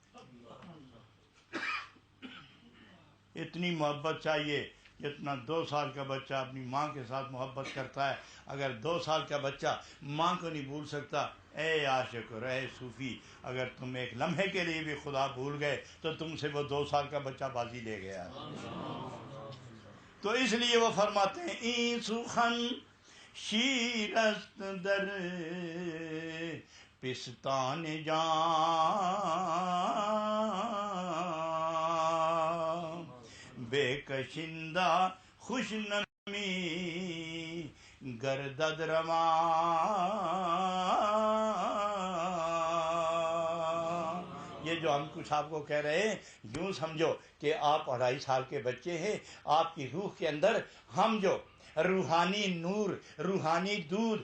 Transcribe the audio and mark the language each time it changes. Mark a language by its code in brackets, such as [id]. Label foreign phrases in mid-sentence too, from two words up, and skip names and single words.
[ur] اتنی محبت چاہیے جتنا 2 سال کا بچہ اپنی ماں کے ساتھ محبت کرتا ہے۔ اگر 2 سال کا بچہ ماں کو نہیں بھول سکتا، اے عاشق اور اے صوفی، اگر تم ایک لمحے کے لیے بھی خدا بھول گئے تو تم سے وہ 2 سال کا بچہ بازی لے گیا۔ تو اس لیے وہ فرماتے ہیں [fa] این سخن شیرست در پستان جان، بے کشندہ خوش نمی گردد رواں۔ [ur] یہ جو ہم کچھ آپ کو کہہ رہے ہیں یوں سمجھو کہ آپ 2.5 سال کے بچے ہیں، آپ کی روح کے اندر ہم جو روحانی نور، روحانی دودھ،